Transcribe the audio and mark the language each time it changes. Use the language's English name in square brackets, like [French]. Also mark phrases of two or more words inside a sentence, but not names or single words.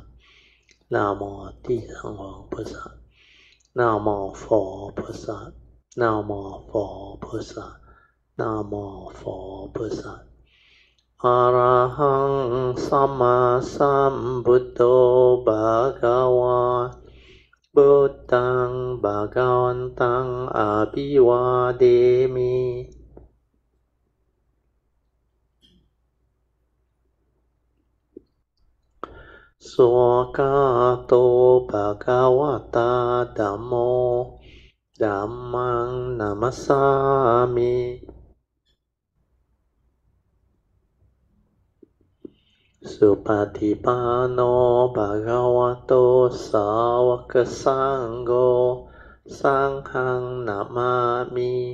[Chinese] 南无地藏王菩萨，南无佛菩萨，南无佛菩萨，南无佛菩萨。 [Pali] arahaṃ sammāsambuddho bhagavā, buddhaṃ bhagavantaṃ abhivādemi. สวากาโตภะคะวะตาธัมโมธัมมังนามัสสามิสุปฏิปันโนภะคะวะโตสาวกสังโฆสังฆังนามามิ